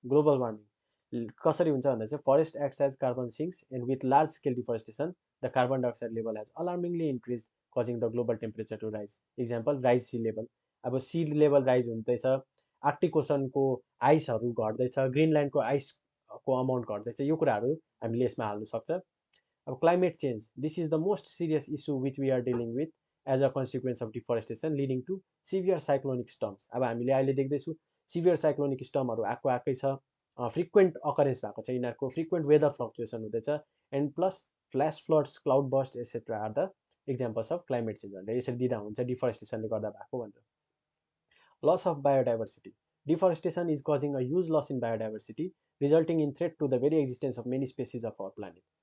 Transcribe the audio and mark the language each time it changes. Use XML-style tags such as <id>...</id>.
<en>global warming</en> <ne>कसरी हुन्छ भन्दा चाहिँ</ne> <en>Forest acts as carbon sinks and with large scale deforestation the carbon dioxide level has alarmingly increase causing the global temperature to rise.</en> <ne>Example rise C level, अब C level rise हुँदैछ, Arctic ओसनको आइसहरू घट्दैछ, ग्रिनल्यान्डको आइसको amount घट्दैछ, यो कुराहरू हामीले यसमा हाल्नु सक्छ।</ne> <en>अब climate change, this is the most serious issue which we are dealing with as a consequence of deforestation leading to severe cyclonic storms.</en> <ne>अब हामीले अहिले देख्दैछौँ सिभियर साइक्लोनिक स्टर्महरू आएकै छ, फ्रिक्वेन्ट अकरेन्स भएको छ, यिनीहरूको फ्रिक्वेन्ट वेदर फ्लक्चुएसन हुँदैछ,</ne> <en>and plus flash floods, cloud burst etcetera are the examples of climate change</en> <ne>भनेर यसरी दिँदा हुन्छ डिफोरेस्टेसनले गर्दा भएको भनेर।</ne> <en>Loss of biodiversity, deforestation is causing a huge loss in biodiversity resulting in threat to the very existence of many species of our planet.</en>